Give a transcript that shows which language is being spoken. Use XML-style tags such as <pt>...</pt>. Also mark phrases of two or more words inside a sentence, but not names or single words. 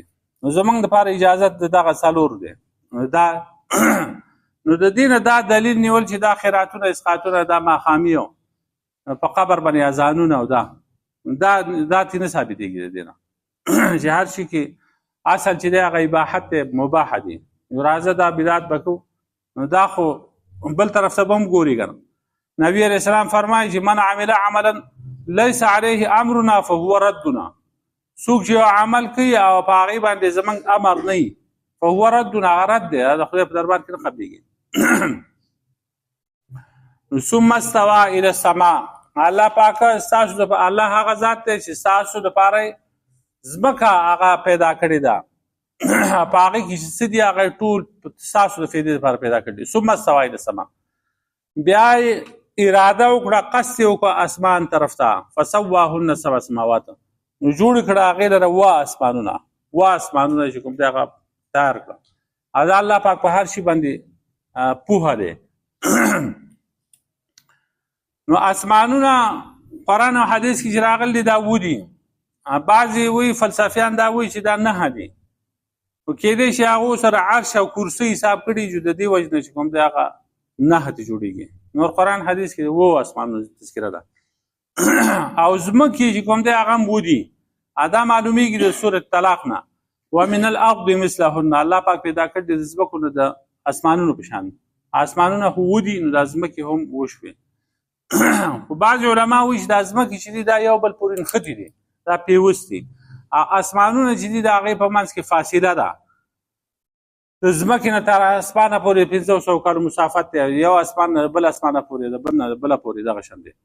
<ps>نو زموږ دپاره اجازت د دغه 4 دی. نو د دې نه دا دلیل نیول چې دا خیراتونه اسقاطونه دا ماښامي او په قبر باندې اذانونه او دا تې نه ثابتېږي د دې نه چې هر شي کې اصل چې دی هغه اباحت دی، مباح دي. نو راځه دا بدعت به کوو، نو دا خو بل طرف ته به هم ګوري که نه.</ps> <ar>نبي علیه السلام</ar> <ps>فرمایي چې</ps> <ar>من عمل عملا لیس علیه امرنا فهو ردنا،</ar> <ps>څوک چې یو عمل کوي او په هغې باندې زموږ امر نه وي</ps> <ar>فهو ردنا،</ar> <ps>هغه رد دی، د خدای په دربار کې نه قبلېږي.</ps> <ar>ثم استوى الى السماء،</ar> <ps>الله پاک ستاسو د الله هغه ذات دی چې ستاسو دپاره ځمکه هغه پیدا کړې ده، په هغې کې چې څه دي هغه ټول ستاسو د فایدې لپاره پیدا کړي.</ps> <ar>ثم استوى الى السماء،</ar> <ps>بیا یې اراده وکړه قصد یې وکړه اسمان طرف ته،</ps> <ar>فسواهن 7 سماوات،</ar> <ps>نو جوړ کړه هغې لره 7 اسمانونه چې کوم دی هغه تیار کړه. او دا الله پاک په هر شي باندې پوهه دی. نو اسمانونه قرآن او حدیث کې چې راغلي دا ودي، بعضې وایي فلسفیان دا وایي چې دا 9 دي، نو کېدای شي هغو سره عرش او کرسي حساب کړي چې د دې وجې نه چې کوم دی هغه 9 ته جوړېږي. نور قرآن حدیث کې 7 اسمانونو تذکره ده. او ځمکې چې کوم دی هغه هم ودي، دا معلومیږي د سورة طلاق نه،</ps> <ar>ومن الارض مثلهن،</ar> <ps>الله پاک پیدا کړي د ځمکو نه د اسمانونو په شان. اسمانونه خو ودي نو د ځمکې هم وشوې. خو بعض علما وایي چې د ځمکې چې دي دا یو بل پورې نښتي دي، دا پیوست دي. اسمانونه چې دي د هغې په منځ کې فاصله ده، د ځمکې نه تر اسمانه پورې 500 کالو مسافت دی، یو اسمان نه بل اسمانه پورې، د بل نه بله پورې دغه شان دی.</ps>